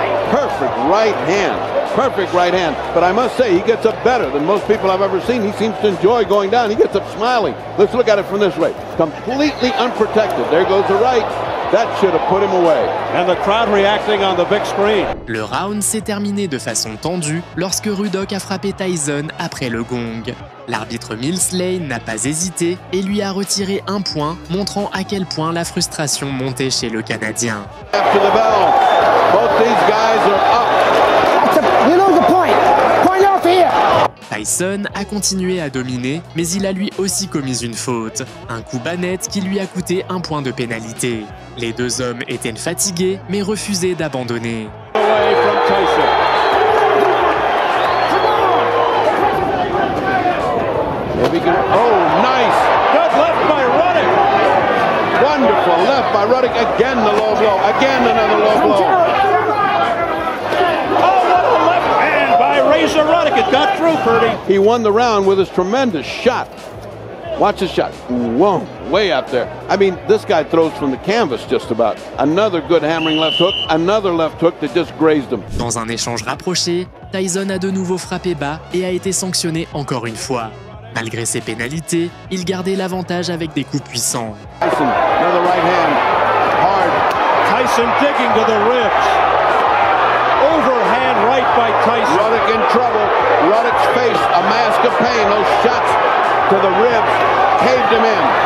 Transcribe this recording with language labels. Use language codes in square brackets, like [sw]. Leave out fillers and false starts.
[en] Perfect right hand. Perfect right hand. But I must say, he gets up better than most people I've ever seen. He seems to enjoy going down. He gets up smiling. Let's look at it from this way. Completely unprotected. There goes the right. That should have put him away. And the crowd reacting on the big screen. [fr] Le round s'est terminé de façon tendue lorsque Ruddock a frappé Tyson après le gong. L'arbitre Mills Lane n'a pas hésité et lui a retiré un point, montrant à quel point la frustration montait chez le Canadien. [en] After the bell, both these guys are up. You lose the point. Point off here. [fr] Tyson a continué à dominer, mais il a lui aussi commis une faute. Un coup bas net qui lui a coûté un point de pénalité. Les deux hommes étaient fatigués, mais refusaient d'abandonner. [en] Away from Tyson. Oh, nice. Good left by Ruddock. Wonderful left by Ruddock. Again the low blow. Again another low blow. Oh, what a left hand by Razor Ruddock. It got through, Purdy. He won the round with his tremendous shot. Watch his shot. Whoa, way up there. I mean, this guy throws from the canvas just about. Another good hammering left hook. Another left hook that just grazed him. [fr] Dans un échange rapproché, Tyson a de nouveau frappé bas et a été sanctionné encore une fois. Malgré ses pénalités, il gardait l'avantage avec des coups puissants. [en] Tyson, another right hand. Hard. Tyson digging to the ribs. Overhand right by Tyson. Ruddock in trouble. Ruddock's face, a mask of pain. Those shots to the ribs caved him in.